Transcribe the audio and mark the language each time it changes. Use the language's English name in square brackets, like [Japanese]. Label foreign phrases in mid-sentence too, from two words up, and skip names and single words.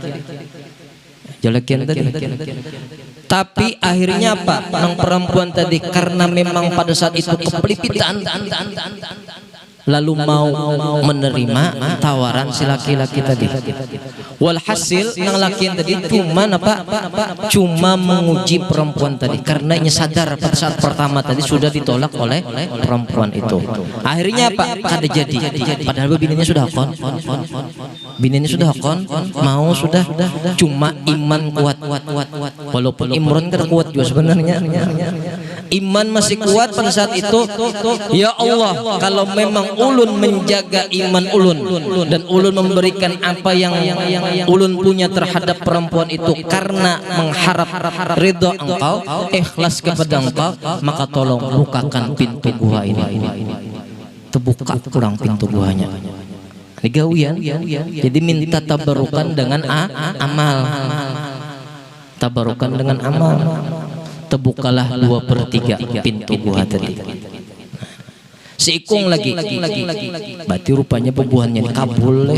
[Banjar] Tapi akhirnya apa? Nang perempuan tadi karena memang pada saat itu kepelipitan, lalu mau menerima tawaran si laki-laki tadi. Walhasil nang lakian tadi cuma menguji perempuan tadi karena ia sadar pada saat pertama tadi sudah ditolak oleh perempuan itu. Akhirnya apa? Kada jadi. Padahal bininya sudah mau sudah cuma iman kuat. Walaupun Imron kada kuat juga sebenarnya. Iman masih kuat pada saat itu. Ya Allah, kalau memang ulun menjaga iman ulun dan ulun memberikan apa yang ulun punya terhadap perempuan itu karena mengharap ridha engkau, ikhlas kepada engkau, maka tolong bukakan pintu gua ini. Terbuka kurang pintu guanya. Ini gawian. Jadi minta tabarukan dengan amal. Tabarukan dengan amal. Terbukalah 2/3 pintu gua tadi. Seikung lagi. Berarti rupanya pembuahannya kabul.